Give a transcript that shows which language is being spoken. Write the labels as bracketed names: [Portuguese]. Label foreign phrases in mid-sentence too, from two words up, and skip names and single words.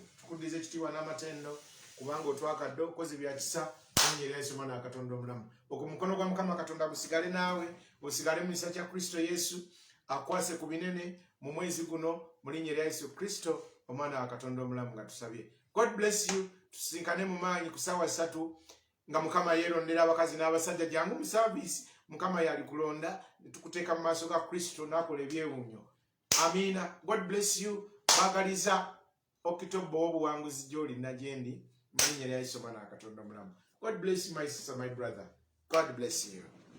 [Ganda] Tukuddiza ekitiibwa n'amatendo kubanga otwakadde okoze bya kisa mu linnya erya Yesu Omwana wa Katonda omulamu. Omukono gwa Mukama Katonda gusigale naawe, osigale mu kisa kya Kristo Yesu, akwase ku binene mu mwezi guno mu linnya erya Yesu Kristo Omwana wa Katonda omulamu nga tusabye. [English] God bless you. [Ganda] Tusinkane mu maanyi ku ssaawa 3 nga Mukama yeerondera abakazi n'abasajja jangu mu saavisi. Mukama yali kulonda tukuteeka mu maaso ga Kristo n'akola ebyewuunyo. Amina. [English] God bless you. [Ganda] Baagaliza October w'obuwanguzi gy'oli nagyendi mu linnya erya Yesu Omwana wa Katonda omulamu. [English] God bless you, my sister, my brother. God bless you.